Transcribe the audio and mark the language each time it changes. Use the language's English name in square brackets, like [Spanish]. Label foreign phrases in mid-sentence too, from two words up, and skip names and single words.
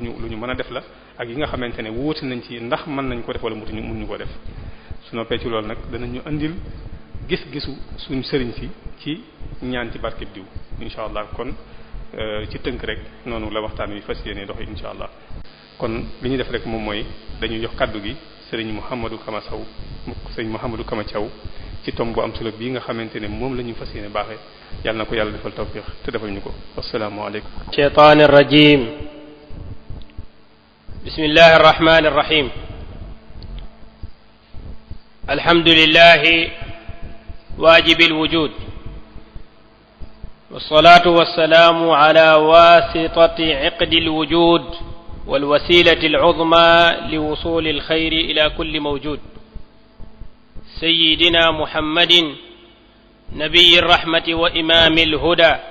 [Wolof] ñu mën a def la ak yi nga xamante ne wuute nañ ci ndax mën nañ ko def wala mun ñu ko def su noppee ci loolu nag danañu andil gis-gisu suñ sëriñ si ci ñaan ci barkeb diw [Arabic] إن شاء الله [Wolof] kon ci tënk rek noonu la waxtaan wi fas yéene dox [Arabic] إن شاء الله [Wolof] kon li ñuy def rek moom mooy dañuy jox kaddu gi sëriñ Mouhamadou Kama Sow sëriñ Mouhamadou Kama Thiaw ci tomb bu am solo bii nga xamante ne moom la ñu fas yéene baaxee yàlla na ko yàlla defal tawfiq te defal ñu ko [Arabic] السلام عليكم الشيطان الرجيم بسم الله الرحمن الرحيم الحمد لله واجب الوجود والصلاة والسلام على واسطة عقد الوجود والوسيلة العظمى لوصول الخير إلى كل موجود سيدنا محمد نبي الرحمة وإمام الهدى